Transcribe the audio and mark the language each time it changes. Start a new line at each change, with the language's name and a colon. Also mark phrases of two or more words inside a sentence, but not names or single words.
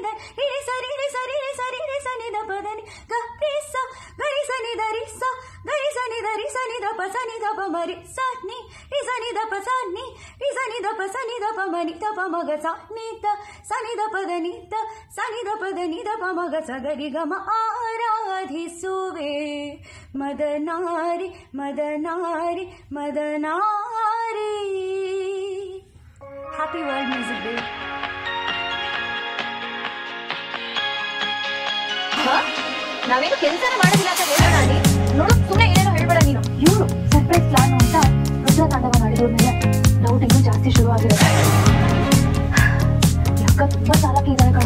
Kannada: ದ ರಿ ರಿ ಸ ರಿ ರಿ ಸ ರಿ ರಿ ಸ ರಿ ರಿ ಸ ನಿ ದ ಪ ದ ನಿ ಗ ರಿ ಸ ಗ ರಿ ಸ ನಿ ದ ರಿ ಸ ಗ ರಿ ಸ ನಿ ದ ರಿ ಸ ನಿ ದ ಪ ಸ ನಿ ದ ಪ ಮ ರಿ ಸ ನಿ ರಿ ಸ ನಿ ದ ಪ ಸ ನಿ ರಿ ಸ ನಿ ದ ಪ ಸ ನಿ ದ ಪ ಮ ನಿ ದ ಪ ಮ ಗ ಸ ನಿ ದ ಸ ನಿ ದ ಪ ದ ನಿ ದ ಸ ನಿ ದ ಪ ದ ನಿ ದ ಪ ಮ ಗ ಸ ಗ ರಿ ಗ ಮ ಆರಾಧಿಸುವೆ ಮದನಾರಿ ಮದನಾರಿ ಮದನಾರಿ.
English: Happy World Music Day.
Kannada: ನಾವೇನು ಕೆಲಸನ ಮಾಡೋದಿಲ್ಲ ಅಂತ ಹೇಳೋಣ ನೀ ನೋಡು, ಸುಮ್ಮನೆ ಏನೇನೋ ಹೇಳ್ಬೇಡ ನೀನು. ಇವ್ರು
English: surprise plan
Kannada: ಅಂತ ರುದ್ರ ತಾಂಡವ ಮಾಡಿದ್ರು ಮೇಲೆ ಡೌಟ್ ಇನ್ನೂ ಜಾಸ್ತಿ ಶುರು ಆಗಿರುತ್ತೆ. ಯಾಕ ತುಂಬಾ ಸಾಲಕ್ಕೆ ಇದ್ದಾರೆ ಕಣ.